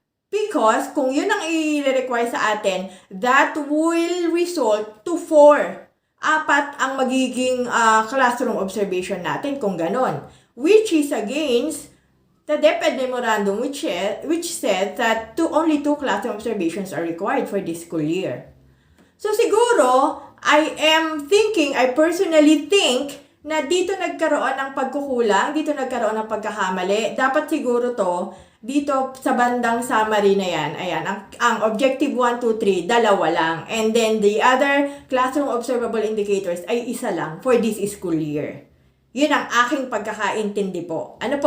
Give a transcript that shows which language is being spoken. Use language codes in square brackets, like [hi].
[tl] Because kung yun ang i-require sa atin, [en] that will result to 4. [tl] 4 ang magiging classroom observation natin kung ganon. [en] Which is against the DepEd memorandum which said that only 2 classroom observations are required for this school year. [tl] So siguro, [en] I personally think [tl] na dito nagkaroon ng pagkukulang, dito nagkaroon ng pagkakamali. Dapat siguro to, dito sa bandang summary na yan, ayan, ang objective 1, 2, 3, 2 lang. [en] And then the other classroom observable indicators [tl] ay isa lang [en] for this school year. [tl] Yun ang aking pagkakaintindi po.